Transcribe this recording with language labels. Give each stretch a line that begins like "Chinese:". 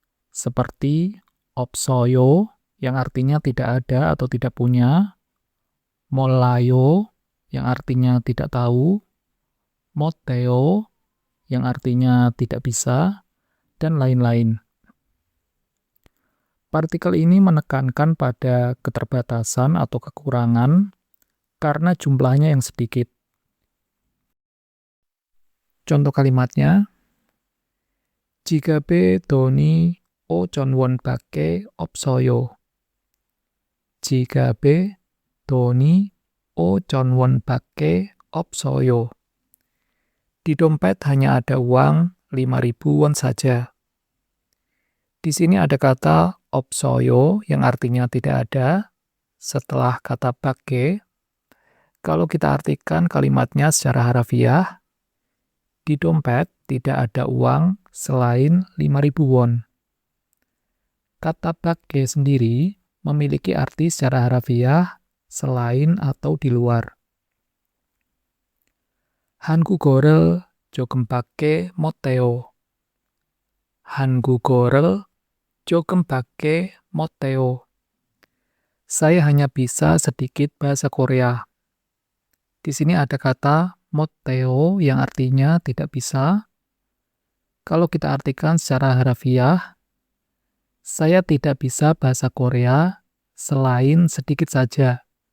Indonesian: Seperti
Korean: 없어요,
Indonesian: yang artinya tidak ada atau tidak punya,
Korean: 몰라요,
Indonesian: yang artinya tidak tahu,
Korean: 못해요,
Indonesian: yang artinya tidak bisa, dan lain-lain. Partikel ini menekankan pada keterbatasan atau kekurangan karena jumlahnya yang sedikit. Contoh kalimatnya,
Korean: 지갑에 돈이 5,000원밖에 없어요. 지갑에 돈이 5,000원밖에 없어요.
Indonesian: Di dompet hanya ada uang 5.000 won saja. Di sini ada kata
Korean: 없어요
Indonesian: yang artinya tidak ada setelah kata bake. Kalau kita artikan kalimatnya secara harafiah, di dompet tidak ada uang selain 5.000 won. Kata bake sendiri memiliki arti secara harafiah selain atau di luar.
Korean: 한국어를 조금밖에 못해요. 한국어를 조금밖에 못해요.
Indonesian: Saya hanya bisa sedikit bahasa Korea. Di sini ada kata
Korean: 못해요
Indonesian: yang artinya tidak bisa. Kalau kita artikan secara harafiah, saya tidak bisa bahasa Korea selain sedikit saja.